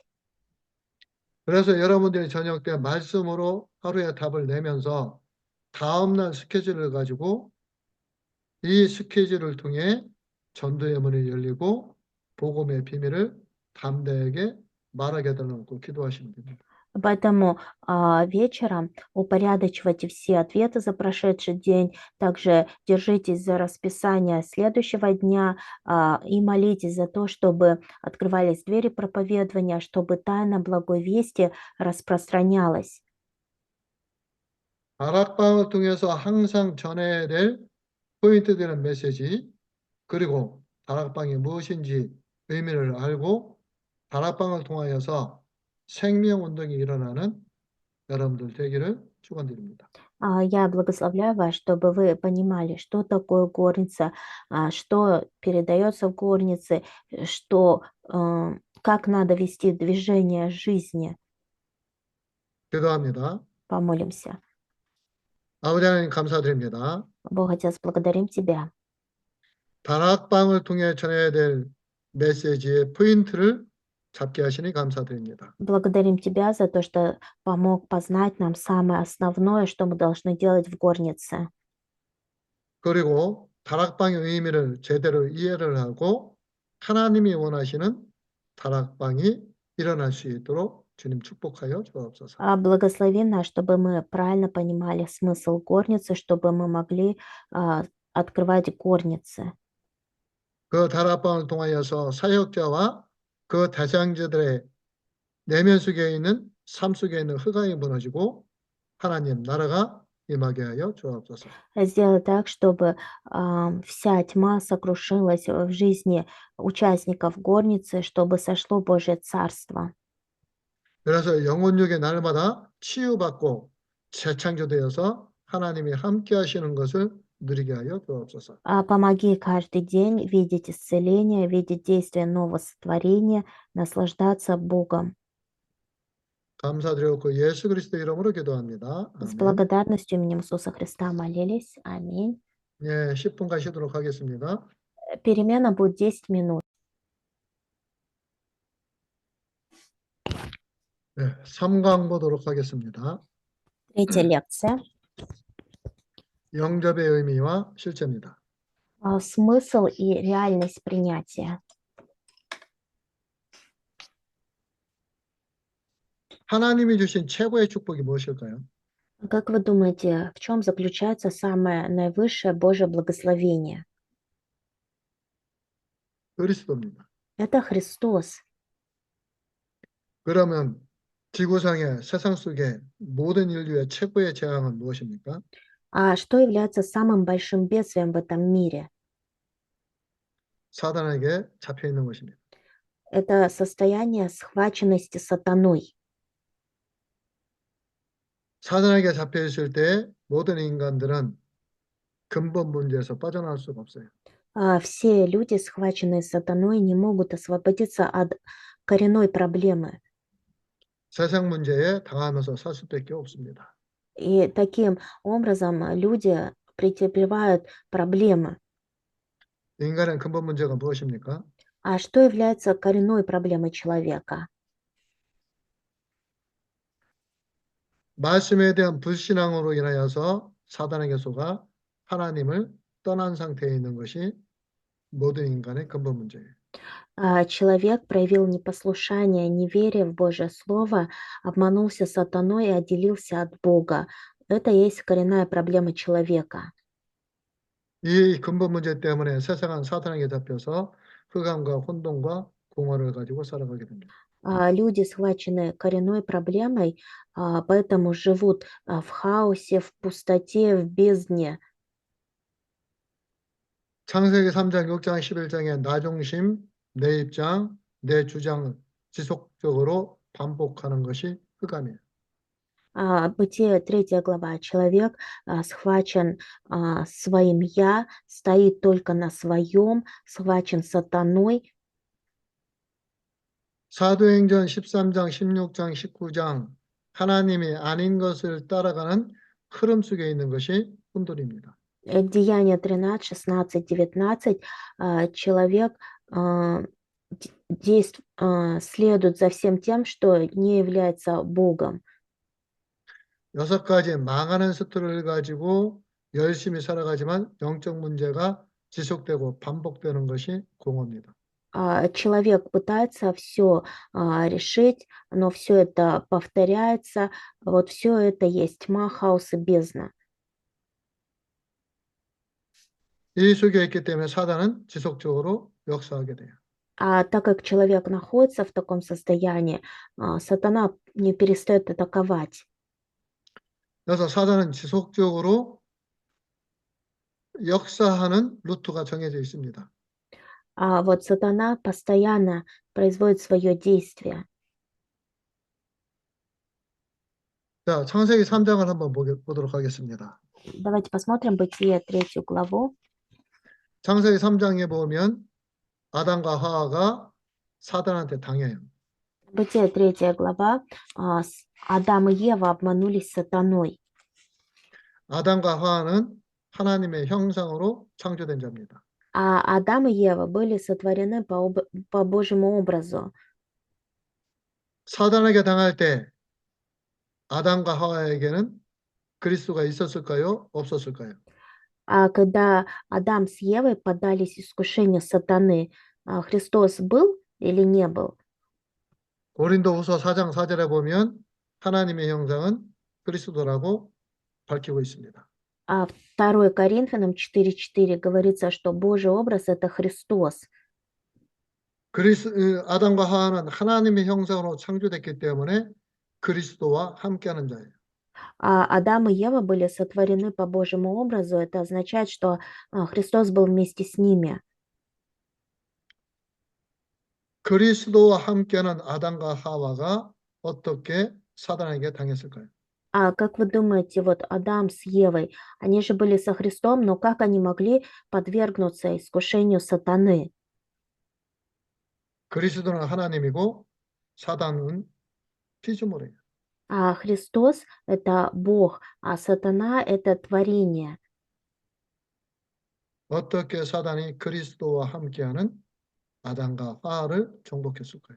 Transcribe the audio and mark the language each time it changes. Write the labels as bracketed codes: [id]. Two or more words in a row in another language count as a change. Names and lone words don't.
[ko] 그래서 여러분들이 저녁 때 말씀으로 하루의 답을 내면서 다음날 스케줄을 가지고 이 스케줄을 통해 전도의 문이 열리고 복음의 비밀을 담대하게 말하게 해달라고 기도하시면 됩니다. [ru] Поэтому вечером упорядочивайте все ответы за прошедший день, также держитесь за расписание следующего дня и молитесь за то, чтобы открывались двери проповедования, чтобы тайна благой вести распространялась. [ko] 다락방을 통해서 항상 전해야 될 포인트 되는 메시지, 그리고 다락방이 무엇인지 의미를 알고 다락방을 통하여서 생명 운동이 일어나는 여러분들 되기를 축원드립니다. [ru] Я благословляю вас, чтобы вы понимали, что такое горница, что передается в горнице, как надо вести движение жизни. [ko] 기도합니다. [ru] Помолимся. [ko] 아버지 하나님 감사드립니다. [ru] Бог Отец, благодарим Тебя. [ko] 다락방을 통해 전해야 될 메시지의 포인트를 잡게 하시니 감사드립니다. [ru] Благодарим Тебя за то, что помог познать нам самое основное, что мы должны делать в горнице. [ko] 그리고 다락방의 의미를 제대로 이해를 하고 하나님이 원하시는 다락방이 일어날 수 있도록 주님 축복하여 주옵소서. [ru] Благослови нас, чтобы мы правильно понимали смысл горницы, чтобы мы могли открывать горницы. [ko] 그 다락방을 통하여서 사역자와 그 대상자들의 내면 속에 있는 삶 속에 있는 흑암이 무너지고 하나님 나라가 임하게 하여 주옵소서. [ru] Сделай так, чтобы вся тьма сокрушилась в жизни участников горницы, чтобы сошло Божье Царство. [ko] 그래서 영혼육의 날마다 치유받고 재창조되어서 하나님이 함께 하시는 것을 누리게 하여 주옵소서. [ru] Помоги каждый день видеть исцеление, видеть действие нового сотворения, наслаждаться Богом. [ko] 감사드리고 예수 그리스도 이름으로 기도합니다. [ru] С [ko] 아멘. [ru] благодарностью именем Иисуса Христа молились. Аминь. [ko] 예, 10분간 쉬도록 하겠습니다. [ru] Перемена будет 10 минут. [ko] 네, 3강 보도록 하겠습니다. [ru] Третья лекция. [ko] 영접의 의미와 실제입니다. [ru] Смысл и реальность принятия. [ko] 하나님이 주신 최고의 축복이 무엇일까요? [ru] Как вы думаете, в чем заключается самое наивысшее Божье благословение? [ko] 그리스도입니다. [ru] Это Христос. [ko] 그러면 지구상의 세상 속의 모든 인류의 최고의 재앙은 무엇입니까? [ru] Что является самым большим бедствием в этом мире? [ko] 사단에게 잡혀 있는 것입니다. [ru] Это состояние схваченности сатаной. [ko] 사단에게 잡혀 있을 때 모든 인간들은 근본 문제에서 빠져나올 수가 없어요. [ru] Все люди, схваченные сатаной, не могут освободиться от коренной проблемы. [ko] 세상 문제에 당하면서 살 수밖에 없습니다. [ru] И таким образом люди претерпевают проблемы. [ko] 인간의 근본 문제가 무엇입니까? [ru] Что является коренной проблемой человека? [ko] 말씀에 대한 불신앙으로 인하여서 사단에게 속아 하나님을 떠난 상태에 있는 것이 모든 인간의 근본 문제예요. [ru] Человек проявил непослушание, неверие в Божье Слово, обманулся сатаной и отделился от Бога. Это и есть коренная проблема человека. [ko] 이 근본 문제 때문에 세상은 사단에게 잡혀서 흑암과 혼돈과 공허를 가지고 살아가게 됩니다. [ru] Люди схвачены коренной проблемой, поэтому живут в хаосе, в пустоте, в бездне. [ko] 창세기 3장, 6장, 11장의 나 중심, 내 입장, 내 주장을 지속적으로 반복하는 것이 흑암이에요. [ru] Бытие 3 глава. Человек схвачен своим «я», стоит только на своем, схвачен сатаной. [ko] 사도행전 13장, 16장, 19장 하나님이 아닌 것을 따라가는 흐름 속에 있는 것이 혼돈입니다. [ru] Деяния 13, 16, 19. Человек следует за всем тем, что не является Богом. [ko] 6가지 망하는 스토리를 가지고 열심히 살아가지만 영적 문제가 지속되고 반복되는 것이 공허입니다. [ru] Человек пытается все решить, но все это повторяется. Вот все это есть тьма, хаос и бездна. [ko] 이 속에 있기 때문에 사단은 지속적으로 역사하게 돼요. [ru] Так как человек находится в таком состоянии, сатана не перестает атаковать. [ko] 그래서 사단은 지속적으로 역사하는 루트가 정해져 있습니다. [ru] Вот сатана постоянно производит свое действие. [ko] 자, 창세기 3장을 한번 보도록 하겠습니다. [ru] Давайте посмотрим Бытие 3 главу. [ko] 창세기 3장에 보면 아담과 하와가 사단한테 당해요. [ru] Бытие 3 глава. Адам и Ева обманулись сатаной. [ko] 아담과 하와는 하나님의 형상으로 창조된 자입니다. [ru] А Адам и Ева были сотворены по Божьему образу. [ko] 사단에게 당할 때 아담과 하와에게는 그리스도가 있었을까요? 없었을까요? [ru] А когда Адам с Евой поддались искушению сатаны, Христос был или не был? [ko] 고린도후서 4장 4절에 보면 하나님의 형상은 그리스도라고 밝히고 있습니다. [ru] А 2 Коринфянам 4:4 говорится, что Божий образ – это Христос. [ko] 아담과 하와는 하나님의 형상으로 창조됐기 때문에 그리스도와 함께하는 자예요. [ru] А Адам и Ева были сотворены по Божьему образу. Это означает, что Христос был вместе с ними. [ko] 그리스도와 함께하는 아담과 하와가 어떻게 사단에게 당했을까요? [ru] А как вы думаете, вот Адам с Евой, они же были со Христом, но как они могли подвергнуться искушению сатаны? [ko] 그리스도는 하나님이고 사단은 피조물이에요. [ru] А Христос – это Бог, а сатана – это творение. [ko] 어떻게 사단이 그리스도와 함께하는 아담과 하와를 정복했을까요?